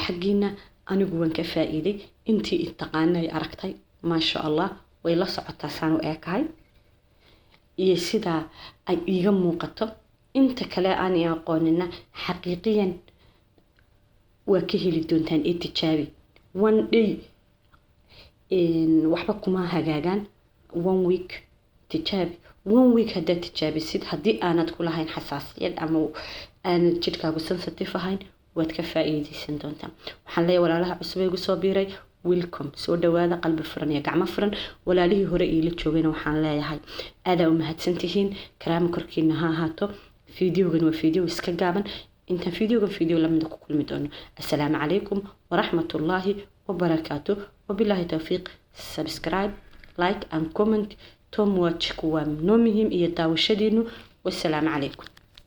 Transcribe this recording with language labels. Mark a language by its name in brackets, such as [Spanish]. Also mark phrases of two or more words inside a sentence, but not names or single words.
[Somali] xaqiina anigu waan ka faa'iiday intii intaqaanay aragtay [Arabic] ما شاء الله [Somali] way la socotaa saan u eekahay iyo sida ay iiga muuqato inta kale aan aqoonina xaqiiqiyan waa ka heli doontaan tijaabi [English] one day [Somali] waxba kuma hagaagaan [English] one week [Somali] tijaabi [English] one week [Somali] haddaad tijaabisid haddii aanad ku lahayn xasaasiyad ama aanad jidhkaagu sensitive ahayn waad ka faa'iideysan doontaa waxaan leeyahay walaalaha cusub ee igu soo biiray welcome soo dhawaada qalbi furan iyo gacmo furan walaalihii hore iila joogayna waxaan leeyahay aada u mahadsantihiin karaamo korkiina ha ahaato fiidiyogan waa fiidiyo iska gaaban intaan fiidiyo lamida ku kulmi doono [Arabic] السلام عليكم ورحمة الله وبركاته وبالله التوفيق [English] subscribe like and comment tom watch [Somali] kuwa noo muhiim iyo daawashadiinu [Arabic] والسلام عليكم